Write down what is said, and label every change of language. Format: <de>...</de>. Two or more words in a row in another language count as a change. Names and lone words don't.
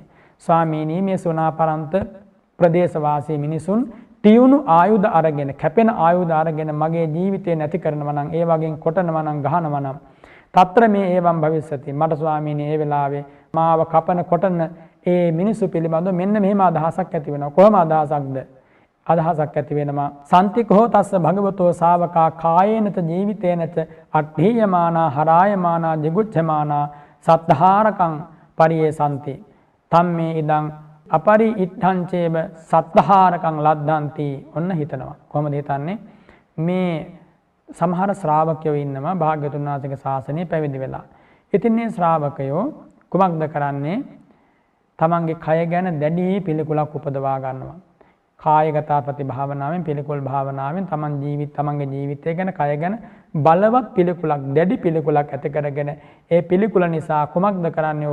<si>ස්වාමීනි මේ සුනාපරන්ත ප්‍රදේශවාසී මිනිසුන් තියුණු ආයුධ අරගෙන කැපෙන ආයුධ අරගෙන මගේ ජීවිතේ නැති කරනවා නම් ඒ වගේ කොටනවා නම් ගහනවා නම්</si> <pi>తත්‍ර මේ ඒවම් භවිස්සති.</pi> <si>මට ස්වාමීනි ඒ වෙලාවේ මාව කපන කොටන ඒ මිනිස්සු පිළිබඳව මෙන්න මෙහෙම අදහසක් ඇති වෙනවා. කොහොම අදහසක්ද? අදහසක් ඇති වෙනවා</si> <pi>සන්තිකෝ තස්ස භගවතෝ ශාවකා කායේනත ජීවිතේනත අට්ඨියමානා හරායමානා ජිගුච්ඡමානා සද්ධාරකං පරියේසන්ති. තම්මේ ඉදං අපරි ඉත්තංචේව සද්ධාරකං ලද්දන්ති.</pi> <si>ඔන්න හිතනවා. කොහොමද හිතන්නේ? මේ සමහර ශ්‍රාවකයෝ ඉන්නවා භාග්‍යවතුන් වහන්සේගේ ශාසනය පැවිදි වෙලා. ඉතින් මේ ශ්‍රාවකයෝ කුමක්ද කරන්නේ? තමන්ගේ කය ගැන දැඩි පිළිකුලක් උපදවා ගන්නවා. කායගත ප්‍රතිභාවනාවෙන් පිළිකුල් භාවනාවෙන් තමන්ගේ ජීවිතය ගැන කය ගැන බලවත් පිළිකුලක් දැඩි පිළිකුලක් ඇති කරගෙන ඒ පිළිකුල නිසා කුමක්ද කරන්නේ?</si>